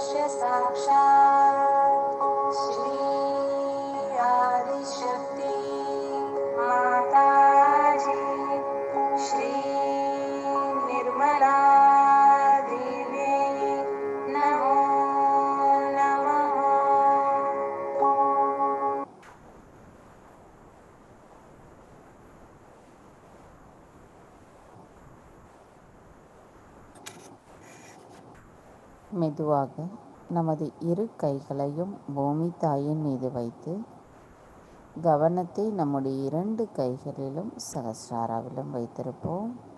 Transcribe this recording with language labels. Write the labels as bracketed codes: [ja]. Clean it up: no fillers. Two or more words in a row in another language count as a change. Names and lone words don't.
[sa] साक्षात् श्री आदिशक्ति माताजी, श्री निर्मला देवी नमो नमः। [ta] மெதுவாக நமது இரு கைகளையும் பூமி தாயின் மீது வைத்து கவனத்தை நம்முடைய 2 கைகளிலும் சகஸ்ராராவிலும் வைத்திருப்போம்.